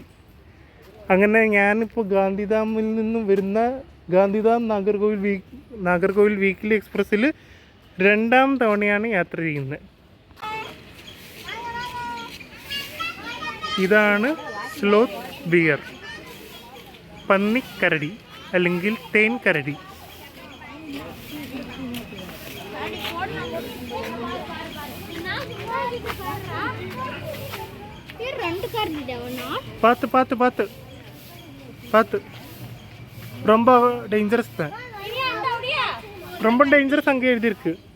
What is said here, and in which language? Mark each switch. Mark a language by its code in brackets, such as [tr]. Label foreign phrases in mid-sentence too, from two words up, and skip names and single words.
[ml] അങ്ങനെ ഞാനിപ്പോൾ ഗാന്ധിധാമിൽ നിന്നും വരുന്ന ഗാന്ധിധാം നാഗർകോവിൽ വീക്ക്ലി എക്സ്പ്രസ്സിൽ 2ാം തവണയാണ് യാത്ര ചെയ്യുന്നത്. ഇതാണ് സ്ലോത്ത് ബിയർ, പന്നിക്കരടി അല്ലെങ്കിൽ തേൻ കരടി. [ta] பார்த்து ரொம்ப டேஞ்சரஸ் தான், ரொம்ப டேஞ்சரஸ் அங்கே எழுதியிருக்கு.